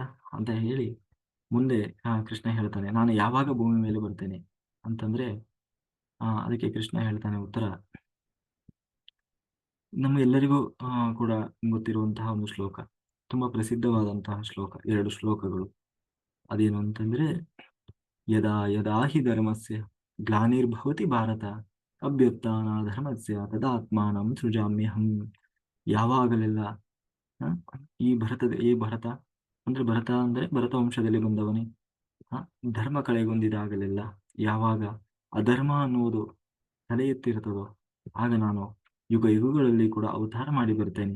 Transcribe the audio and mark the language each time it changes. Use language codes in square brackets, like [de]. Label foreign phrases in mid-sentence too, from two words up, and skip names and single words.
[kn] ಅಂತ ಹೇಳಿ ಮುಂದೆ ಕೃಷ್ಣ ಹೇಳ್ತಾನೆ, ನಾನು ಯಾವಾಗ ಭೂಮಿ ಮೇಲೆ ಬರ್ತೇನೆ ಅಂತಂದ್ರೆ ಅದಕ್ಕೆ ಕೃಷ್ಣ ಹೇಳ್ತಾನೆ ಉತ್ತರ, ನಮ್ಮ ಎಲ್ಲರಿಗೂ ಕೂಡ ಗೊತ್ತಿರುವಂತಹ ಒಂದು ಶ್ಲೋಕ, ತುಂಬಾ ಪ್ರಸಿದ್ಧವಾದಂತಹ ಶ್ಲೋಕ, 2 ಶ್ಲೋಕಗಳು. ಅದೇನು ಅಂತಂದ್ರೆ, [sa] ಯದಾ ಯದಾ ಹಿ ಧರ್ಮಸ್ಯ ಗ್ಲಾನಿರ್ಭವತಿ ಭಾರತ ಅಭ್ಯುತ್ಥಾನ ಧರ್ಮಸ್ಯ ತದಾತ್ಮಾನಂ ಸೃಜಾಮ್ಯಹಂ. [kn] ಯಾವಾಗಲೆಲ್ಲ ಆ, ಈ ಭರತ ಅಂದ್ರೆ ಭರತ ವಂಶದಲ್ಲಿ ಬಂದವನೇ, ಆ, ಧರ್ಮ ಕಳೆಗುಂದಿದಾಗಲೆಲ್ಲ, ಯಾವಾಗ ಅಧರ್ಮ ಅನ್ನುವುದು ತಲೆ ಎತ್ತಿರ್ತದೋ ಆಗ ನಾನು ಯುಗಗಳಲ್ಲಿ ಕೂಡ ಅವತಾರ ಮಾಡಿ ಬರ್ತೇನೆ.